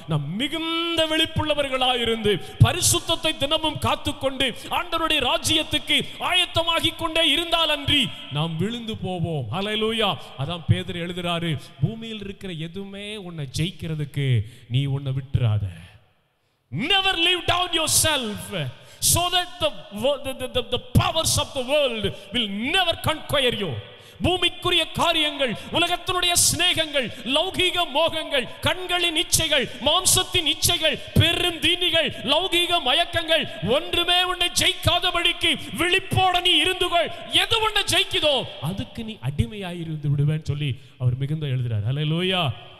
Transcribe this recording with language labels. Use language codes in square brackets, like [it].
[ta] நாம் மிகுந்த விழிப்புள்ளவர்களாக இருந்து பரிசுத்தத்தை தினமும் காத்துக்கொண்டு ஆண்டவருடைய ராஜ்யத்துக்கு ஆயத்தமாகிக் கொண்டே இருந்தால் அன்றி நாம் விழுந்து போவோம். ஹல்லேலூயா. அதான் பேதுரு எழுதுறாரு, பூமியில் இருக்கிற எதுவுமே உன்னை ஜெயிக்கிறதுக்கு நீ உன்னை விட்டுறாத. [en] Never leave down yourself so that the powers of the world will never conquer you. [ta] பூமிக்குரிய காரியங்கள், உலகத்தினுடைய சிநேகங்கள், லௌகீக மோகங்கள், கண்களின் இச்சைகள், மாம்சத்தின் இச்சைகள், பெரும் தீனிகள், லௌகீக மயக்கங்கள் ஒன்றுமே உன்னை ஜெயிக்காதபடிக்கு விழிப்போட நீ இருந்து கொள். எது உன்னை ஜெயிக்குதோ அதுக்கு நீ அடிமையாய் இருந்து விடுவேன்னு சொல்லி அவர் மிகுந்த எழுதுறார். ஹல்லேலூயா.